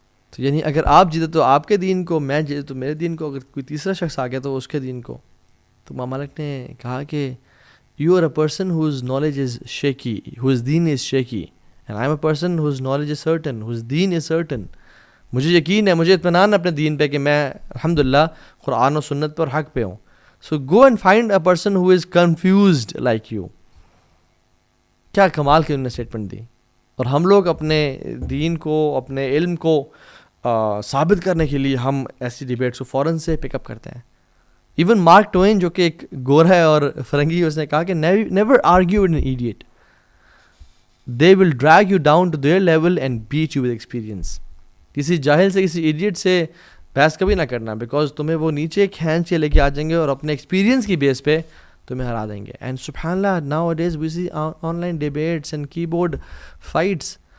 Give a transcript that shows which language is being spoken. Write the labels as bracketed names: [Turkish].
[Urdu] تو یعنی اگر آپ جیتے تو آپ کے دین کو، میں جیتے تو میرے دین کو، اگر کوئی تیسرا شخص آ گیا تو اس کے دین کو. تو امام مالک نے کہا کہ [English] You are a person whose knowledge is shaky, whose دین is shaky, and I am a person whose knowledge is certain, whose دین is certain. [Urdu] مجھے یقین ہے، مجھے اطمینان ہے اپنے دین پہ کہ میں الحمدللہ قرآن و سنت پر حق پہ ہوں. [English] So go and find a person who is confused like you. [Urdu] کیا کمال کی انہوں نے اسٹیٹمنٹ دی. اور ہم لوگ اپنے دین کو، اپنے علم کو ثابت کرنے کے لیے ہم ایسی ڈیبیٹس کو فوراً سے پک اپ کرتے ہیں. ایون مارک ٹوین جو کہ ایک گورا ہے اور فرنگی، اس نے کہا کہ [English] never argue with an idiot. They will drag you down to their level and beat you with experience. [Urdu] کسی جاہل سے، کسی ایڈیٹ سے بحث کبھی نہ کرنا، بیکاز تمہیں وہ نیچے کھینچ کے لے کے آ جائیں گے اور اپنے ایکسپیرینس کی بیس پہ تمہیں ہرا دیں گے. [English] And سبحان اللہ now it is we see online debates and keyboard fights.